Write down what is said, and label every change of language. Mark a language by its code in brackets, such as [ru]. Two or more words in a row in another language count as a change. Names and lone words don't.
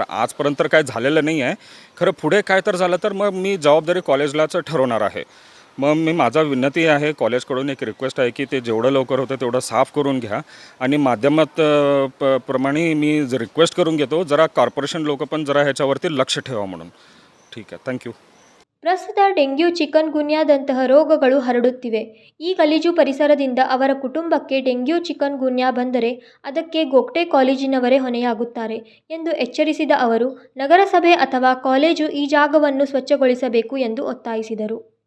[mr] आजपर्यंत तर काय झालेलं नाही आहे. खरं पुढे काय तर झालं तर मग मी जबाबदारी कॉलेजलाच ठरवणार आहे. मग मी माझा विनंती आहे कॉलेजकडून, एक रिक्वेस्ट आहे की ते जेवढं लवकर होतं तेवढं साफ करून घ्या. आणि माध्यमात प्रमाणे मी रिक्वेस्ट करून घेतो, जरा कॉर्पोरेशन लोक पण जरा ह्याच्यावरती लक्ष ठेवा म्हणून. ठीक आहे, थँक्यू. [kn] ಪ್ರಸ್ತುತ ಡೆಂಗ್ಯೂ, ಚಿಕನ್ ಗುನ್ಯಾದಂತಹ ರೋಗಗಳು ಹರಡುತ್ತಿವೆ. ಈ ಗಲೀಜು ಪರಿಸರದಿಂದ ಅವರ ಕುಟುಂಬಕ್ಕೆ ಡೆಂಗ್ಯೂ, ಚಿಕನ್ ಗುನ್ಯಾ ಬಂದರೆ ಅದಕ್ಕೆ ಗೋಗ್ಟೆ ಕಾಲೇಜಿನವರೇ ಹೊಣೆಯಾಗುತ್ತಾರೆ ಎಂದು ಎಚ್ಚರಿಸಿದ ಅವರು, ನಗರಸಭೆ ಅಥವಾ ಕಾಲೇಜು ಈ ಜಾಗವನ್ನು ಸ್ವಚ್ಛಗೊಳಿಸಬೇಕು ಎಂದು ಒತ್ತಾಯಿಸಿದರು.